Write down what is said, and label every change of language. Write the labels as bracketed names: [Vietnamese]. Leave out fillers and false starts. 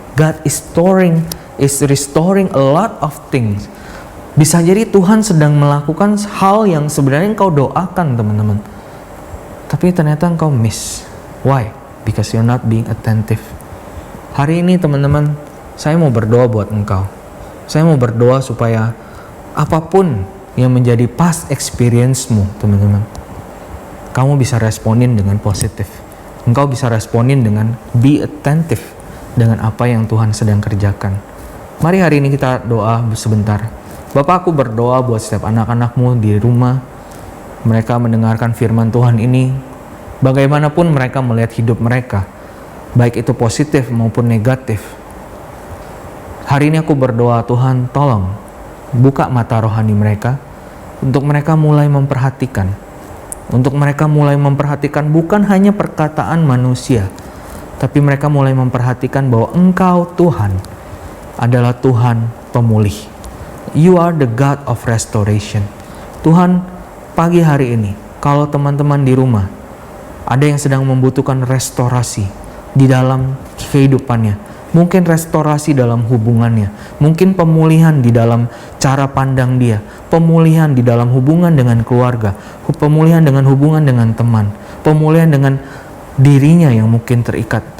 [English] God is restoring a lot of things. [Indonesian] Bisa jadi Tuhan sedang melakukan hal yang sebenarnya engkau doakan, teman-teman. Tapi ternyata engkau miss. [English] Why? Because you're not being attentive. [Indonesian] Hari ini teman-teman, saya mau berdoa buat engkau. Saya mau berdoa supaya apapun yang menjadi past experience-mu, teman-teman, kamu bisa responin dengan positif. Engkau bisa responin dengan [English] be attentive [Indonesian] dengan apa yang Tuhan sedang kerjakan. Mari hari ini kita doa sebentar. Bapak, aku berdoa buat setiap anak-anakmu di rumah. Mereka mendengarkan firman Tuhan ini. Bagaimanapun mereka melihat hidup mereka, baik itu positif maupun negatif. Hari ini aku berdoa, Tuhan tolong buka mata rohani mereka untuk mereka mulai memperhatikan. Untuk mereka mulai memperhatikan bukan hanya perkataan manusia, tapi mereka mulai memperhatikan bahwa Engkau Tuhan adalah Tuhan pemulih. [English] You are the God of restoration. [Indonesian] Tuhan, pagi hari ini, kalau teman-teman di rumah ada yang sedang membutuhkan restorasi di dalam kehidupannya, mungkin restorasi dalam hubungannya, mungkin pemulihan di dalam cara pandang dia, pemulihan di dalam hubungan dengan keluarga, pemulihan dengan hubungan dengan teman, pemulihan dengan dirinya yang mungkin terikat.